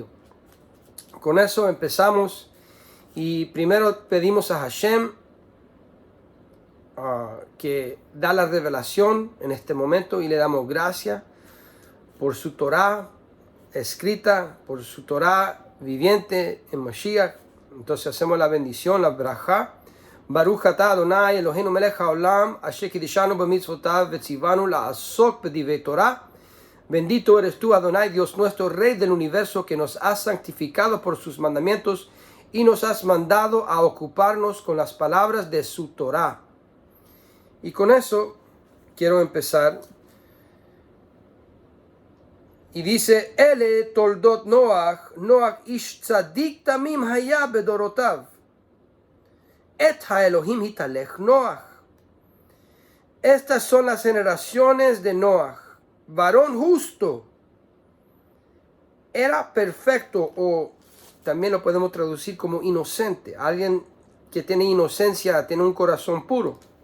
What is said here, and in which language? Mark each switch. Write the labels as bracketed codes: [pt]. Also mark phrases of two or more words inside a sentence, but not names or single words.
[es] Con eso empezamos y primero pedimos a Hashem que da la revelación en este momento y le damos gracias por su Torá escrita, por su Torá viviente en Mashiach. Entonces hacemos la bendición, la braja. [he] ברוך אתה אדוני אלוהינו מלך העולם אשר קידשנו במצוותיו וציוונו לעסוק בדברי תורה. [es] Bendito eres tú, Adonai, Dios nuestro, Rey del universo, que nos has santificado por sus mandamientos y nos has mandado a ocuparnos con las palabras de su Torá. Y con eso quiero empezar. Y dice, [he] אלה תולדות נח נח איש צדיק תמים היה בדורותיו. את האלוהים התהלך נח. [es] Estas son las generaciones de Noach. Varón justo. Era perfecto, o también lo podemos traducir como inocente. Alguien que tiene inocencia, tiene un corazón puro.